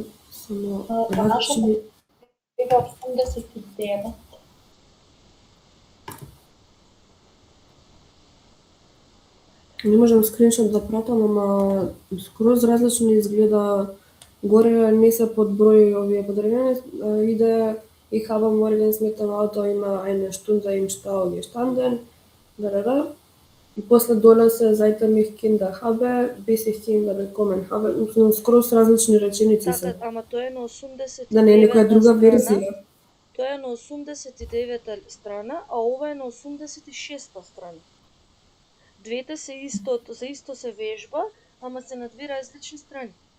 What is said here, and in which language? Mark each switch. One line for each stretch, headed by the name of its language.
Macedonian: Само различни 89. Не можам скриншот да пратам, ама скроз различно изгледа. Горе не се под број овие подредени, иде
German: ich habe morgens mit dem Auto immer eine Stunde im Stau gestanden.
Macedonian: И после доле се
German: seitdem ich Kinder habe, bis ich Kinder bekommen habe.
Macedonian: Скроз различни реченици се. Ама тоа е на 89. Да не е некоја друга верзија. Тоа е на 89-та страна, а ова е на 86-та страна. Двете се истото, за исто се вежба, ама се на две различни страни.